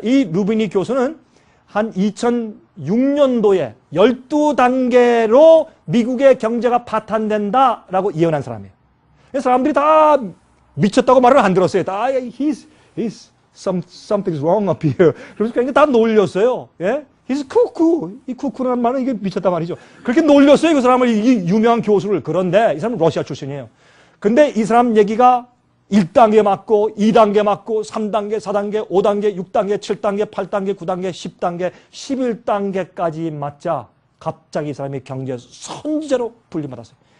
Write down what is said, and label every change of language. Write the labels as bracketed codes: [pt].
[ko] 이 루비니 교수는 한 2006년도에 12단계로 미국의 경제가 파탄된다라고 예언한 사람이에요. 사람들이 다 미쳤다고 말을 안 들었어요. [en] 다 something's wrong up here. [ko] 그래서 그냥 다 놀렸어요. [en] 예? He's cuckoo. [ko] 이 쿠쿠라는 말은 이게 미쳤단 말이죠. 그렇게 놀렸어요, 그 사람을, 이 유명한 교수를. 그런데 이 사람은 러시아 출신이에요. 근데 이 사람 얘기가 1단계 맞고, 2단계 맞고, 3단계, 4단계, 5단계, 6단계, 7단계, 8단계, 9단계, 10단계, 11단계까지 맞자 갑자기 이 사람이 경제 선지자로 불림받았어요.